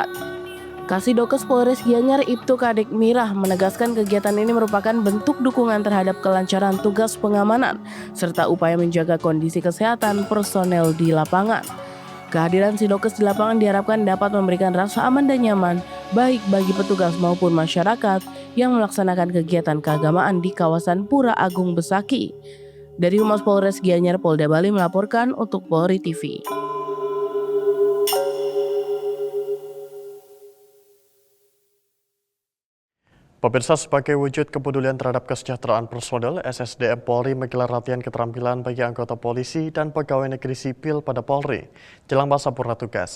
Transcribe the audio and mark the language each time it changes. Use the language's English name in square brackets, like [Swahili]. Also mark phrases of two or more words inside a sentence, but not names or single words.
[Indonesian] Kasidokes Polres Gianyar Ibtu Kadek Mirah menegaskan kegiatan ini merupakan bentuk dukungan terhadap kelancaran tugas pengamanan serta upaya menjaga kondisi kesehatan personel di lapangan. Kehadiran Sidokes di lapangan diharapkan dapat memberikan rasa aman dan nyaman baik bagi petugas maupun masyarakat yang melaksanakan kegiatan keagamaan di kawasan Pura Agung Besakih. Dari Humas Polres Gianyar Polda Bali melaporkan untuk Polri TV. Pemirsa, sebagai wujud kepedulian terhadap kesejahteraan personel, SSDM Polri menggelar latihan keterampilan bagi anggota polisi dan pegawai negeri sipil pada Polri jelang masa purna tugas.